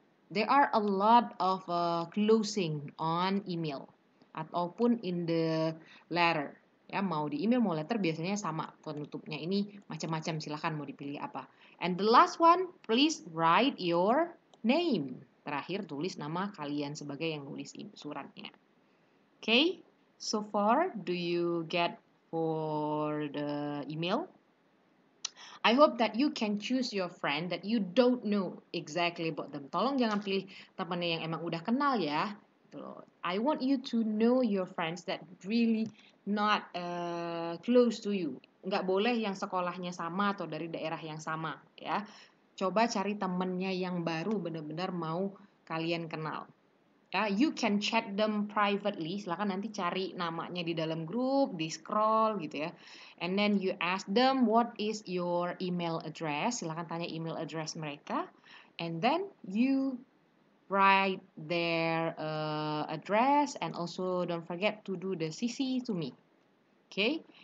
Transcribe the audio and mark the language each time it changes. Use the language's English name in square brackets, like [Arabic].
[English] There are a lot of closing on email ataupun in the letter. [Indonesian] Ya, mau di email mau letter biasanya sama penutupnya ini macam-macam, silahkan mau dipilih apa. [English] And the last one, please write your name. [Indonesian] Terakhir tulis nama kalian sebagai yang nulis suratnya. [English] Okay, so far do you get for the email? I hope that you can choose your friend that you don't know exactly about them. [Indonesian] Tolong jangan pilih temannya yang emang udah kenal ya. [English] I want you to know your friends that really not close to you. [Indonesian] Nggak boleh yang sekolahnya sama atau dari daerah yang sama ya. Coba cari temennya yang baru benar-benar mau kalian kenal. Ya, [English] you can chat them privately. [Indonesian] Silakan nanti cari namanya di dalam grup, di scroll gitu ya. [English] And then you ask them what is your email address. [Indonesian] Silakan tanya email address mereka. [English] And then you write their address and also don't forget to do the CC to me. Okay?